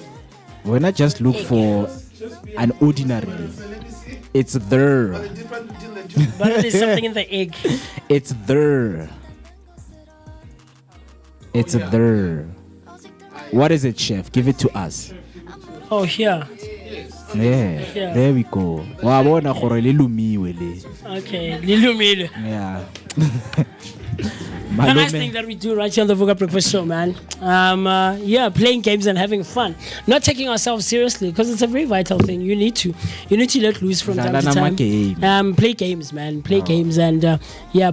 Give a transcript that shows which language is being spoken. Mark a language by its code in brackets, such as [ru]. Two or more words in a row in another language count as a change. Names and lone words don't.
[en] When I just look for an ordinary, it's there. but there's something in the egg. It's there. It's there. What is it, chef? Give it to us. Oh, here. Yeah. Yeah. There we go. [tn] Wa bona gore le lumiwe le. [en] Okay, Lilumile. Yeah. The nice thing that we do right here on the Vooka Breakfast Show, man. Yeah, playing games and having fun. Not taking ourselves seriously, because it's a very vital thing. You need to let loose from time to time. Play games, man. Play games, and yeah.